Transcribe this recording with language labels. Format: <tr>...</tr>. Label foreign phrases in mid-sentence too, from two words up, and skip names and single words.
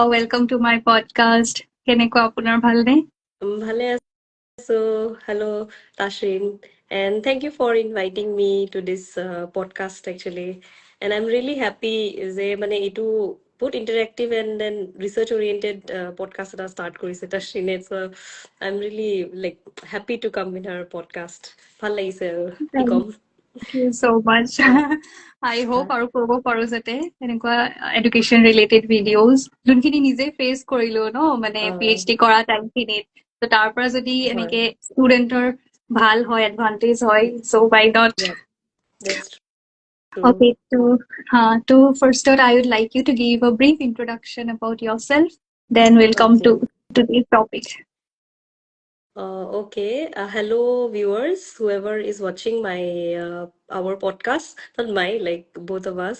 <en>Welcome to my podcast.</en> <as>কেনেকুৱা আপোনাৰ ভালনে? ভালে আছো.</as> <en>Hello, Tashin. And thank you for inviting me to this podcast actually. And I'm really happy</en> <as>যে মানে এইটো বহুত</as> <en>interactive and then research oriented podcast</en> <as>এটা start কৰিছে</as> <en>Tashin. So I'm really like happy to come in her podcast.</en> <as>ভাল লাগিছে আৰু কি</as> <en>Thank</en> <as>ক'ম.</as> <en>you so much. I hope</en> <as>আৰু কৰিব পাৰো যাতে এনেকুৱা</as> <en>education related videos</en> <as>যোনখিনি নিজে face কৰিলো ন মানে PhD কৰা টাইমখিনিত তো তাৰ পৰা যদি হয়. এনেকে ষ্টুডেন্টৰ ভাল হয় advantage হয়</as> <en>so why not. Yeah, that's true. Okay, to first out, I would like you to give a brief introduction about yourself. Then we'll come Okay. to today's topic. Okay. Hello, viewers, whoever is watching my our podcast, not my, like both of us.</en>